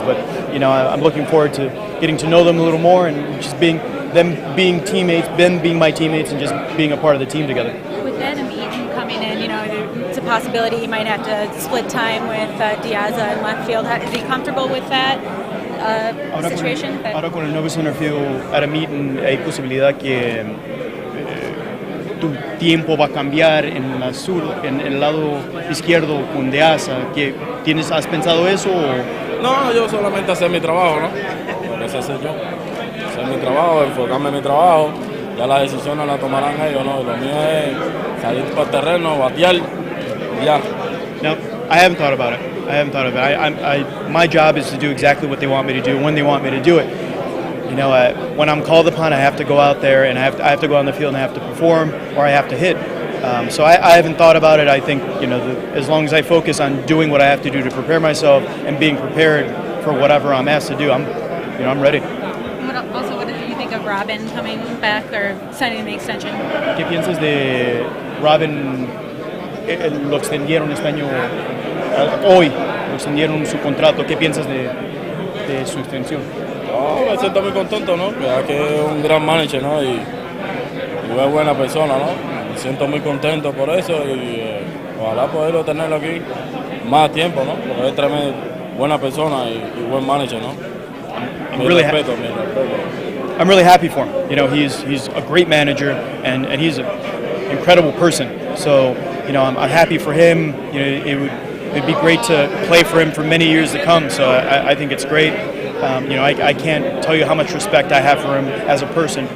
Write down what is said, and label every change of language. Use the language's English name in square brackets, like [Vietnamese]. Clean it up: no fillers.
[English] But I'm looking forward to getting to know them a little more and just being teammates, them being my teammates, and just being a part of the team together. With Adam Eaton coming in, it's a possibility he might have to split time with Diaza in left field. Is he comfortable with that situation? [Spanish] Ahora con el nuevo center field, Adam Eaton, hay posibilidad que tu tiempo va a cambiar en el lado izquierdo con Diaza. ¿Has pensado eso? No, yo solamente hacer mi trabajo, ¿no? Lo que sé hacer yo. Hacer mi trabajo, enfocarme en mi trabajo. Ya las decisiones las tomarán ellos, ¿no? Lo mío es salir para el terreno, batear, ya. [English] No, I haven't thought about it. My job is to do exactly what they want me to do when they want me to do it. When I'm called upon, I have to go out there and I have to go on the field and I have to perform or I have to hit. So I haven't thought about it. I think as long as I focus on doing what I have to do to prepare myself and being prepared for whatever I'm asked to do, I'm ready. What do you think of Robin coming back or signing the extension? [Spanish] ¿Qué piensas de Robin? Lo extendieron este año, hoy lo extendieron su contrato. ¿Qué piensas de su extensión? No, me siento muy contento, ¿no? Que es un gran manager, ¿no? Y es buena persona, ¿no? Me siento muy contento por eso y ojalá poderlo tenerlo aquí más tiempo, ¿no? Porque es tremenda, buena persona y buen manager, ¿no? Mi respeto. [English] I'm really happy for him. He's a great manager and he's an incredible person. So, I'm happy for him. It'd be great to play for him for many years to come. So I think it's great. I can't tell you how much respect I have for him as a person.